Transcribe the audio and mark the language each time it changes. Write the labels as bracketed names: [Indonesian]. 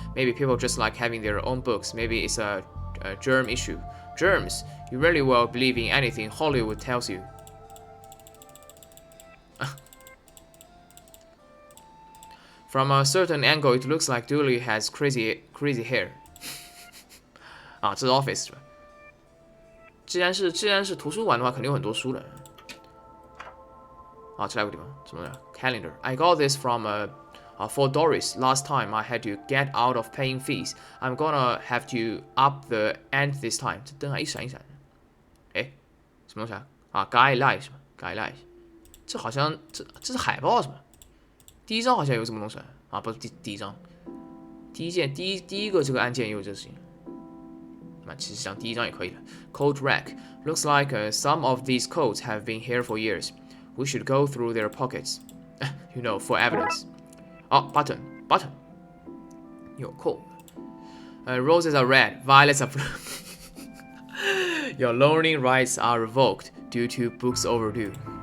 [English] Maybe people just like having their own books. Maybe it's a germ issue. Germs? You really will believe in anything Hollywood tells you. From a certain angle, it looks like Dooley has crazy hair. [Chinese] 啊，这是 office 是吧？既然是图书馆的话，肯定有很多书的。啊，这来个地方，什么的 ？Calendar. [English] I got this from for Doris. Last time I had to get out of paying fees. I'm gonna have to up the ante this time. [Chinese] 这灯还一闪一闪。哎，什么东西啊？啊 ，Guy Light 是吧 ？Guy Light. 这好像这是海报是吧？第一章好像有什么东西啊？不是第一章，第一个这个案件也有这事情。那其实讲第一章也可以的。 [English] Code rack looks like some of these codes have been here for years. We should go through their pockets, you know, for evidence. Oh, button. Your code. Roses are red, violets are blue. Your learning rights are revoked due to books overdue.